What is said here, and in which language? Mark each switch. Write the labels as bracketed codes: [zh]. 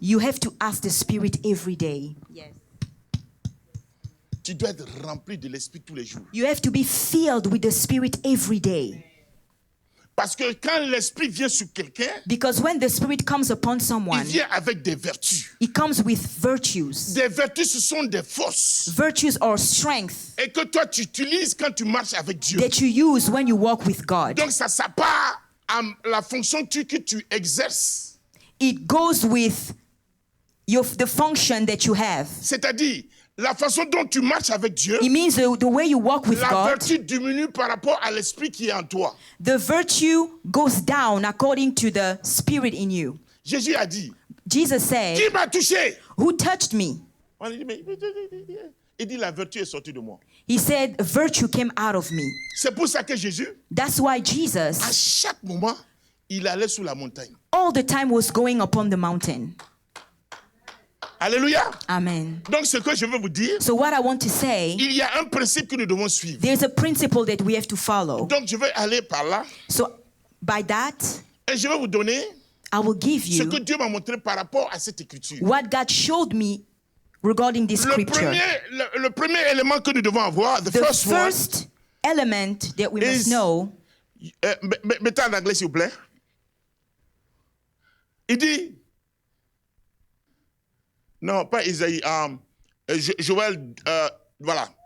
[en] you have to ask the Spirit every day. [fr] Tu dois être rempli de l'esprit tous les jours. [en] You have to be filled with the Spirit every day. [fr] Parce que quand l'esprit vient sur quelqu'un, [en] Because when the Spirit comes upon [fr] il [en] someone, [fr] vient avec des vertus. [en] it comes with virtues. [fr] Des vertus, ce sont des forces. [en] Virtues or strength [fr] Et que toi, tu utilises quand tu marches avec Dieu. [en] that you use when you walk with God. [fr] Donc, ça part à la fonction que tu exerces. [en] It goes with the function that you have. [fr] C'est-à-dire, la façon dont tu marches avec Dieu, [en] It means the way you walk with [fr] la [en] God, [fr] vertu diminue par rapport à l'esprit qui est en toi. [en] the virtue goes down according to the spirit in you. [fr] Jésus a dit, [en] Jesus said, [fr] qui m'a touché? [en] who touched me? [fr] On a dit, il dit, la vertu est sortie de moi. [en] He said, virtue came out of me. [fr] C'est pour ça que Jésus, [en] That's why [fr] à [en] Jesus, [fr] chaque moment, il allait sous la montagne. [en] all the time, was going upon the mountain. [fr] Alléluia. [en] Amen. [fr] Donc, ce que je veux vous dire, [en] So what I want to say, [fr] il y a un principe que nous devons suivre. [en] there's a principle that we have to follow. [fr] Donc, je vais aller par là [en] So by that, [fr] et je vais vous donner [en] I will give [fr] ce [en] you [fr] que Dieu m'a montré par rapport à cette écriture. [en] what God showed me regarding this scripture. [fr] Le premier élément que nous devons avoir, the [en] The first one, first element that we must is- know, [fr] mettez en anglais s'il vous plaît. Il dit, non, pas Isaïe, Joël, voilà.